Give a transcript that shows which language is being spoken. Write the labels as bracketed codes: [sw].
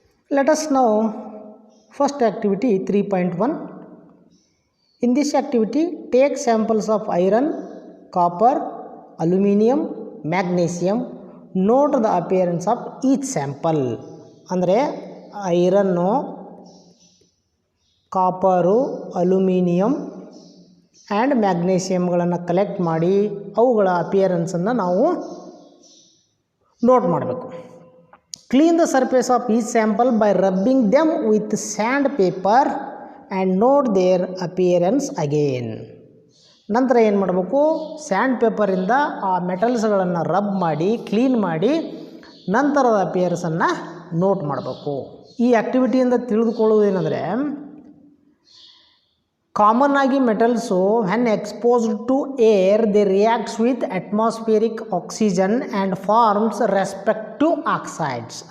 [en] Let us now first activity 3.1. In this activity, take samples of iron, copper, aluminum, magnesium. Note the appearance of each sample. [kn] ಅಂದರೆ iron, copper, aluminium and ಮ್ಯಾಗ್ನೇಸಿಯಮ್ಗಳನ್ನು collect ಮಾಡಿ ಅವುಗಳ ಅಪಿಯರೆನ್ಸನ್ನು ನಾವು note ಮಾಡಬೇಕು. [en] Clean the surface of each sample by rubbing them with sandpaper and note their appearance again. [kn] ನಂತರ ಏನು ಮಾಡಬೇಕು, and ಪೇಪರಿಂದ ಆ ಮೆಟಲ್ಸ್ಗಳನ್ನು rub ಮಾಡಿ, ಕ್ಲೀನ್ ಮಾಡಿ, ನಂತರದ ಅಪಿಯರೆನ್ಸನ್ನು ನೋಟ್ ಮಾಡಬೇಕು. ಈ ಆ್ಯಕ್ಟಿವಿಟಿಯಿಂದ ತಿಳಿದುಕೊಳ್ಳುವುದೇನೆಂದರೆ, ಕಾಮನ್ ಆಗಿ metals [en] When exposed to air they reacts with atmospheric oxygen and forms respective oxides.